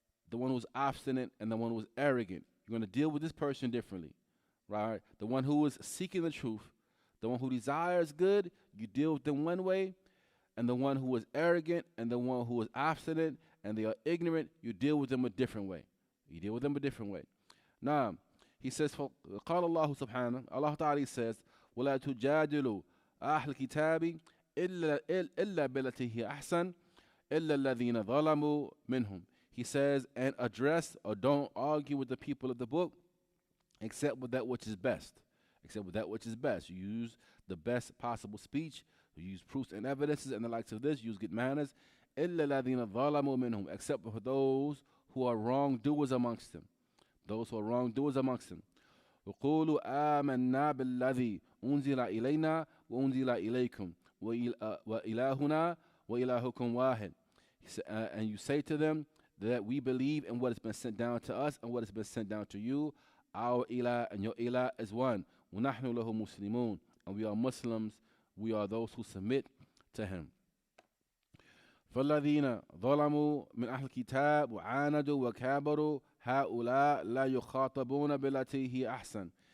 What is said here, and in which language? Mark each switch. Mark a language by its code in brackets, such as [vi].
[en] The one who's obstinate and the one who's arrogant. You're going to deal with this person differently, right? The one who is seeking the truth, the one who desires good, you deal with them one way, and the one who is arrogant and the one who is obstinate and they are ignorant, you deal with them a different way. You deal with them a different way. Now, he says, [ar] قال الله سبحانه, [en] Allah Ta'ala says, [ar] ولا تجادلوا أهل الكتاب إلا بالتي هي أحسن إلا الذين ظلموا منهم. [en] He says, and address or don't argue with the people of the book except with that which is best. Except with that which is best. You use the best possible speech. You use proofs and evidences and the likes of this. Use good manners. [ar] إلا الذين ظلموا منهم. [en] Except for those who are wrongdoers amongst them. Those who are wrongdoers amongst them. [ar] وقولوا آمنا بالذي أنزل إلينا وأنزل إليكم وإلهنا وإلهكم واحد. [en] And you say to them that we believe in what has been sent down to us and what has been sent down to you. Our ilah and your ilah is one. [ar] وَنَحْنُ لَهُ مُسْلِمُونَ. [en] And we are Muslims. We are those who submit to him. [ar] فَالَّذِينَ ظَلَمُوا مِنْ أَهْلِ الْكِتَابِ وَعَانَدُوا وَكَابَرُوا هَؤُلَاء لَا يُخَاطَبُونَ بِالَّتِي هِيَ أَحْسَنُ.